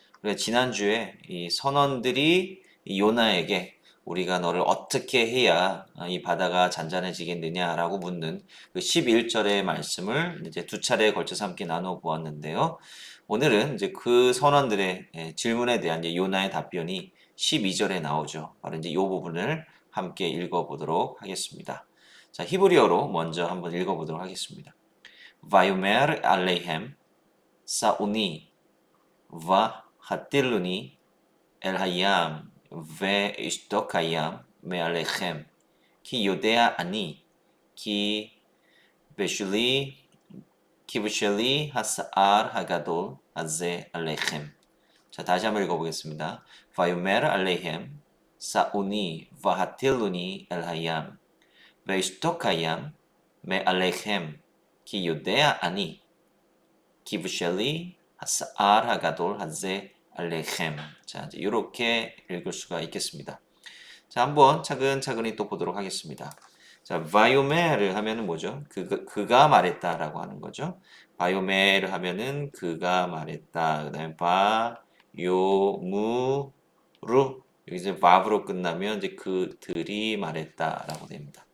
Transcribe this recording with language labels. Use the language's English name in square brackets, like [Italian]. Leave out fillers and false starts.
[Korean] 그래, 지난주에 이 선원들이 이 요나에게 우리가 너를 어떻게 해야 이 바다가 잔잔해지겠느냐라고 묻는 그 11절의 말씀을 이제 두 차례에 걸쳐서 함께 나눠 보았는데요. 오늘은 이제 그 선원들의 질문에 대한 이제 요나의 답변이 12절에 나오죠. 바로 이제 이 부분을 함께 읽어보도록 하겠습니다. 자, 히브리어로 먼저 한번 읽어보도록 하겠습니다. [Hebrew] Vayomer alehem sauni והטילוני אל הים ואשתוק הים מעליכם כי יודע אני כי בשלי כי בשלי הסער הגדול הזה עליכם. [Korean] 자, 다시 한번 읽어보겠습니다. [Hebrew] ויאמר עליהם שאוני והטילוני אל הים וישתוק הים מעליכם כי יודע אני כי בשלי הסער הגדול הזה עליכם. [Korean] 자, 이제 이렇게 읽을 수가 있겠습니다. 자, 한번 차근차근히 또 보도록 하겠습니다. 자, 바이오메를 하면은 뭐죠? 그가 말했다라고 하는 거죠. 바이오메를 하면은 그가 말했다. 그다음에 바요무루 여기 이제 바브로 끝나면 이제 그들이 말했다라고 됩니다.